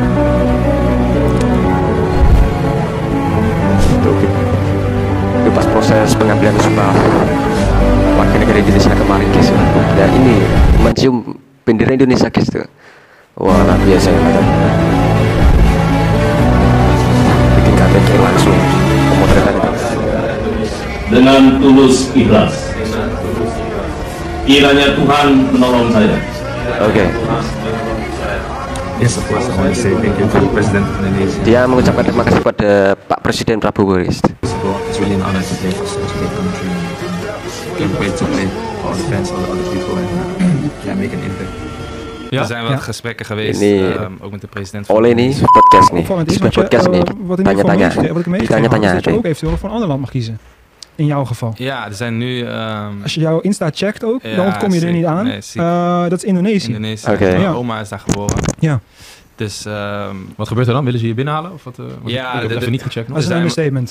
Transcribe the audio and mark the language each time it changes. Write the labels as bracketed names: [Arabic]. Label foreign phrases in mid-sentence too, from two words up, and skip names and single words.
[Indonesian] Pas proses pengambilan sumpah warga negara Indonesia kemarin, guys, dan ini mencium bendera Indonesia, guys, tuh. Wah, luar biasa ya, bikin KTK langsung pemotretan itu dengan tulus ikhlas. Kiranya Tuhan menolong saya. [English] Yes, of course. I want to say thank you to the President of Indonesia. [Indonesian] Dia mengucapkan terima kasih kepada Pak Presiden Prabowo, guys. [English] It's really an honor to play for such a great country. Can't wait to play for all the fans, all the other people, and make an impact. [Dutch] Er zijn wat gesprekken geweest, ook met de president. [Indonesian] Oleh nih podcast nih, podcast nih, tanya-tanya, ditanya-tanya. [Dutch] Dat je ook eventueel voor een ander land mag kiezen. In jouw geval. Ja, er zijn nu... Als je jouw Insta checkt ook, dan ontkom je er niet aan. Nee, dat is Indonesië. Indonesië. Oma is daar geboren. Ja. Dus, wat gebeurt er dan? Willen ze je binnenhalen? Of wat, ja, ik heb even niet gecheckt. Dat is een understatement.